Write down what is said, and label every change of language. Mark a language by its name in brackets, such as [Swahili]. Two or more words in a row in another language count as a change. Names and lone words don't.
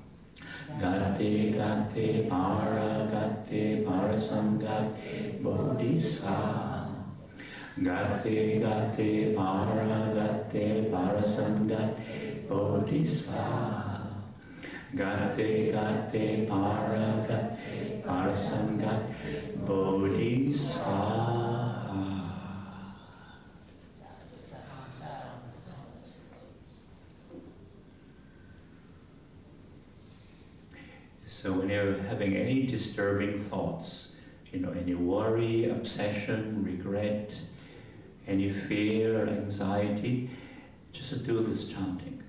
[Sanskrit] gatte gatte para gatte parasam gatte bodhisvara gatte gatte para gatte parasam gatte bodhisvara gatte gatte para gatte parasam gatte bodhisvara. [English] So when you're having any disturbing thoughts, any worry, obsession, regret, any fear, anxiety, just do this chanting.